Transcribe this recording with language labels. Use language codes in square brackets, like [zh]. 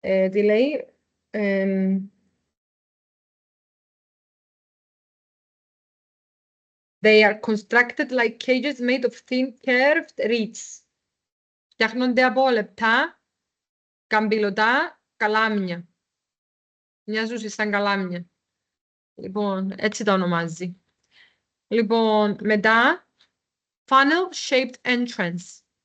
[el] τι λέει... [en] They are constructed like cages made of thin, curved reeds. [el] Φτιάχνονται από λεπτά, καμπυλωτά καλάμια. Μοιάζουν σαν καλάμια. Λοιπόν, έτσι τα ονομάζει. Λοιπόν, μετά, [en] funnel-shaped entrance.